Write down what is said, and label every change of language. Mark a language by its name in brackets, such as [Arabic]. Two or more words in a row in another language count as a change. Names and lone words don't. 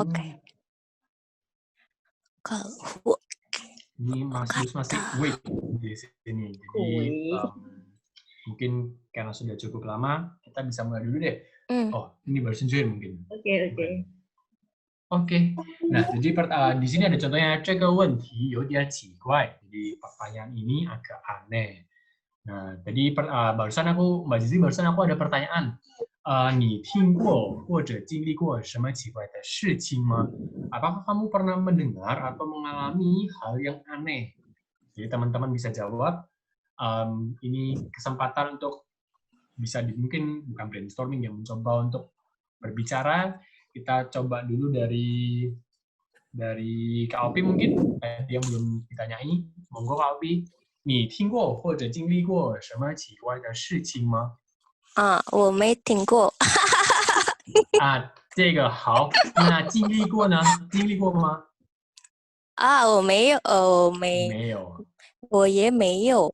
[Indonesian] Oke. Kalau ini masih wait di sini. Jadi mungkin karena sudah cukup lama, kita bisa mulai dulu deh. Oh, ini baru join mungkin. Oke. Nah, jadi di sini ada contohnya [Chinese] 这个问题有点奇怪. [Indonesian] Jadi pertanyaan ini agak aneh. Nah, tadi barusan Mbak Zizi ada pertanyaan. [Chinese] 你听过或者经历过什么奇怪的事情吗? [Indonesian] Apakah kamu pernah mendengar atau mengalami hal yang aneh? Jadi teman-teman bisa jawab. Ini kesempatan untuk bisa mungkin bukan brainstorming ya, mencoba untuk berbicara. Kita coba dulu dari Kak Opi mungkin yang belum ditanyai. Monggo Kak Opi. [Chinese] 你听过或者经历过什么奇怪的事情吗？我没听过。这个好。那经历过呢？经历过吗？我没有，没有。我也没有。